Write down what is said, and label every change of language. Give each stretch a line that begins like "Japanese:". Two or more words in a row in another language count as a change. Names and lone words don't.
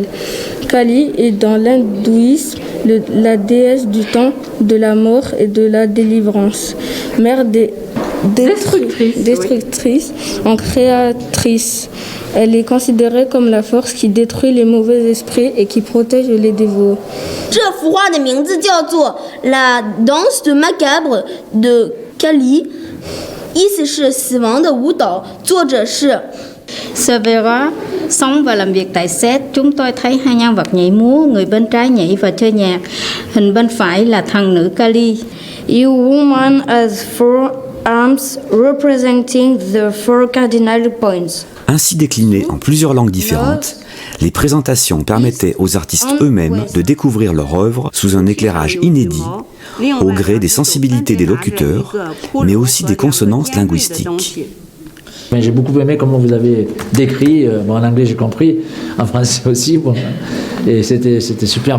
French: Kali est dans l'hindouisme la déesse du temps, de la mort et de la délivrance, mère destructrice en créatrice. Elle est considérée comme la force qui détruit les mauvais esprits et qui protège les dévots.
Chinese: 这幅画的名字叫做 La danse de macabre de Kali，意思是死亡的舞蹈，作者是
Vietnamese: Cervera sống và làm việc tại Sète. Chúng tôi thấy hai nhân vật nhảy múa, người bên trái nhảy và chơi nhạc, hình bên phải là thần nữ Kali.
English: You woman has 4 arms representing the 4 cardinal points.
French: Ainsi déclinées en plusieurs langues différentes, les présentations permettaient aux artistes eux-mêmes de découvrir leur œuvre sous un éclairage inédit, au gré des sensibilités des locuteurs, mais aussi des consonances linguistiques. J'ai beaucoup aimé comment vous avez décrit, en anglais j'ai compris, en français aussi, bon, et c'était superbe.